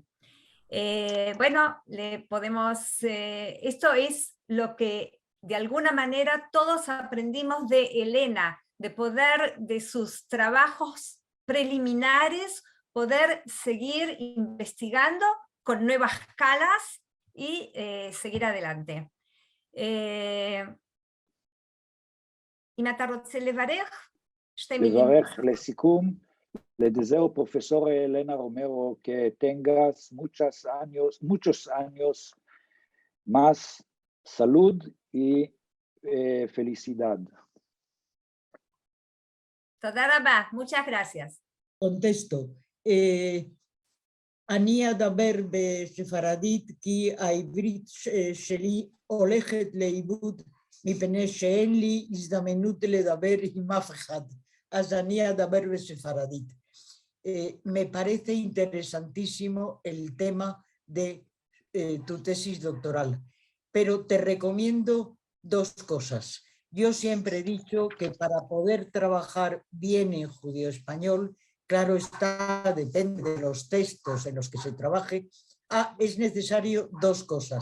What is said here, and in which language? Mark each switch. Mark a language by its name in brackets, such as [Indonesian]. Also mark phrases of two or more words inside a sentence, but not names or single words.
[Spanish] Bueno, esto es lo que de alguna manera todos aprendimos de Elena, de poder, de sus trabajos preliminares, poder seguir investigando con nuevas calas y seguir adelante. [Hebrew] אם אתה רוצה לברך, שתי מילים. לברך לסיכום, [Spanish] le deseo profesor Elena Romero que tengas muchos años más salud y felicidad. [Hebrew] תודה רבה, [Spanish] muchas gracias. Contesto. [Hebrew] אני אדבר בספרדית כי העברית שלי הולכת לאיבוד מפני שאין לי הזדמנות לדבר עם אף אחד. אז אני אדבר בספרדית. [Spanish] Me parece interesantísimo el tema de tu tesis doctoral, pero te recomiendo dos cosas. Yo siempre he dicho que para poder trabajar bien en judío-español, claro está, depende de los textos en los que se trabaje, es necesario dos cosas.